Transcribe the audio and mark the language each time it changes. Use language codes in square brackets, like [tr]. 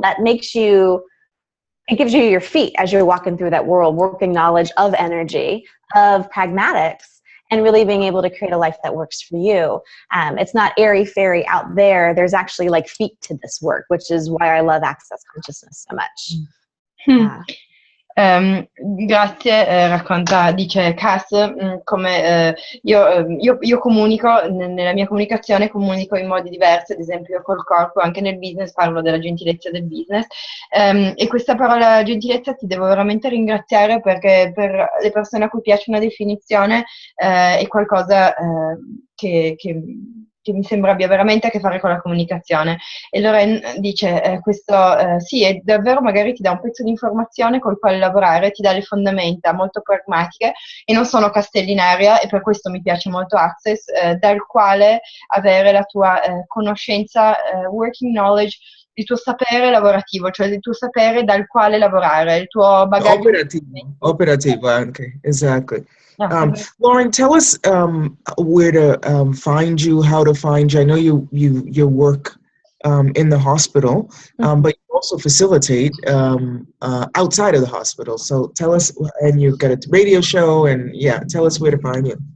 [en] That it gives you your feet as you're walking through that world, working knowledge of energy, of pragmatics, and really being able to create a life that works for you. It's not airy-fairy out there. There's actually like feet to this work, which is why I love Access Consciousness so much. [it] Grazie, dice Cass, come io comunico, nella mia comunicazione comunico in modi diversi, ad esempio col corpo, anche nel business parlo della gentilezza del business, e questa parola gentilezza ti devo veramente ringraziare, perché per le persone a cui piace una definizione è qualcosa che mi sembra abbia veramente a che fare con la comunicazione. E Lorraine dice, questo sì, è davvero, magari ti dà un pezzo di informazione col quale lavorare, ti dà le fondamenta molto pragmatiche e non sono castelli in aria, e per questo mi piace molto Access, dal quale avere la tua conoscenza, [en] working knowledge, [it] il tuo sapere lavorativo, cioè il tuo sapere dal quale lavorare, il tuo bagaglio operativo anche, exactly. [en] Lauren, tell us where to find you, how to find you. I know you work in the hospital, but you also facilitate outside of the hospital. So tell us, and you've got a radio show, and tell us where to find you.